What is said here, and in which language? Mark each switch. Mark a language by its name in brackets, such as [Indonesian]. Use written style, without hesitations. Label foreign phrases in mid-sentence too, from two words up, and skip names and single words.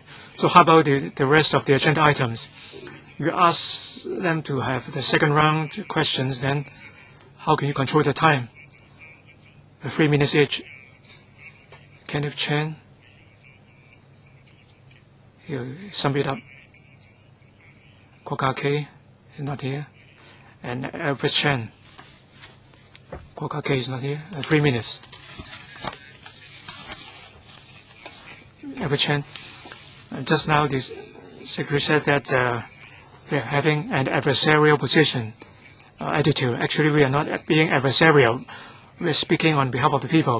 [English] So how about the rest of the agenda items? You ask them to have the second round questions, then how can you control the time? 3 minutes each. Kenneth Chan, he'll sum it up. Ka-lok is not here. And Albert Chan. Ka-lok is not here. 3 minutes. Albert Chan. Just now, this secretary said that we are having an adversarial position, attitude. Actually, we are not being adversarial. We are speaking on behalf of the people.